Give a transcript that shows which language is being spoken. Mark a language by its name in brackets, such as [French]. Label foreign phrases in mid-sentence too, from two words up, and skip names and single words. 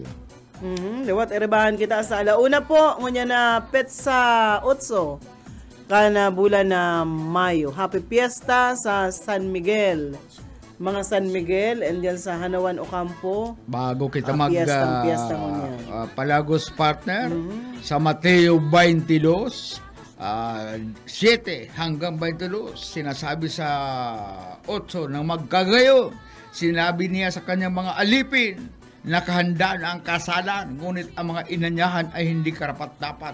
[Bikol] Liwat erebahan kita sa alauna po, ngunya na Petsa 8 kana bulan na Mayo. [English] Happy Fiesta [Bikol] sa San Miguel. Mga San Miguel, and dyan sa Hanawan Ocampo. Bago kita Piyesta mo niya. Palagos partner, [Filipino] sa Mateo 22, 7 hanggang 22, sinasabi sa 8 ng magkagayo, sinabi niya sa kanyang mga alipin, nakahanda na ang kasalan, ngunit ang mga inanyahan ay hindi karapat-dapat.